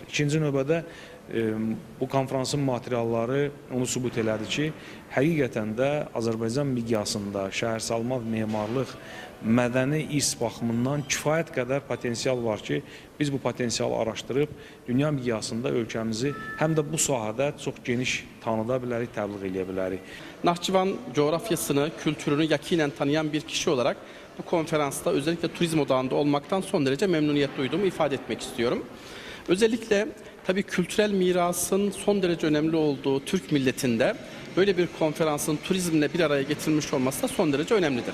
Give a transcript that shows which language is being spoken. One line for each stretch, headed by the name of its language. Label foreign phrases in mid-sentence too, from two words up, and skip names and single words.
Azerbaijani: İkinci növbədə bu konfransın materialları onu sübut elədi ki, həqiqətən də Azərbaycan miqyasında şəhərsalma və memarlıq mədəni irs baxımından kifayət qədər potensial var ki, biz bu potensialı araşdırıb dünya miqyasında ölkəmizi həm də bu sahədə çox geniş tanıda bilərik, təbliğ edə bilərik.
Turkish: Naxçıvan coğrafyasını, kültürünü yakinen tanıyan bir kişi olarak bu konferansta özellikle turizm odağında olmaktan son derece memnuniyet duyduğumu ifade etmek istiyorum. Özellikle tabii kültürel mirasın son derece önemli olduğu Türk milletinde böyle bir konferansın turizmle bir araya getirilmiş olması da son derece önemlidir.